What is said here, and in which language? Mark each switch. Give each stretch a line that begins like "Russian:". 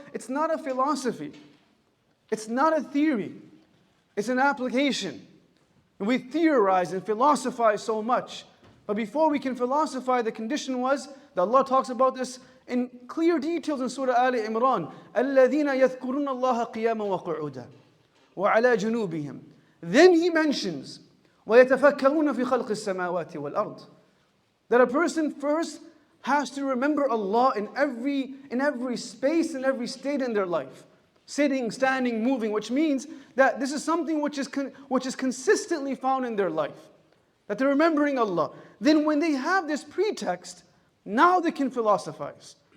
English: It's not a philosophy. It's not a theory. It's an application. And we theorize and philosophize so much. But before we can philosophize, the condition was that Allah talks about this in clear details in Surah Al Imran.
Arabic: الَّذِينَ يَذْكُرُونَ اللَّهَ قِيَامًا وَقُعُودًا وَعَلَى جُنُوبِهِمْ. Then He mentions وَيَتَفَكَّرُونَ فِي خَلْقِ السَّمَاوَاتِ وَالْأَرْضِ.
English: That a person first has to remember Allah in every space, in every state in their life. Sitting, standing, moving, which means that this is something which is consistently found in their life. that they're remembering Allah. Then when they have this pretext, now they can philosophize.